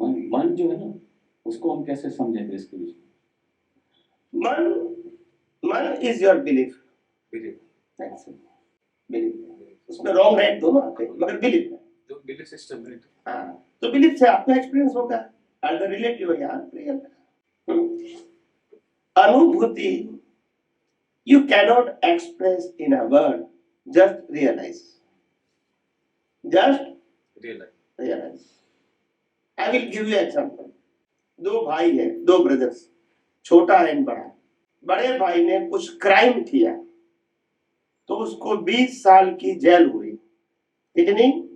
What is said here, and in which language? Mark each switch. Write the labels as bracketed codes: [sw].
[hi] मन जो है ना, उसको हम कैसे समझेंगे इसके बीच में? मन [en] is your belief, [hi] बिलीफ उसमें रॉन्ग राइट दोनों आते हैं, मगर बिलीफ है जो बिलीफ सिस्टम है। हाँ, तो बिलीफ से आपका एक्सपीरियंस होगा, अदर रिलेटिव या रियल। अनुभूति [en] you cannot express in a word, just realize, realize. I will give you example. [hi] दो भाई है, दो ब्रदर्स, छोटा एंड बड़ा। बड़े भाई ने कुछ क्राइम किया तो उसको 20 साल की जेल हुई, ठीक नहीं?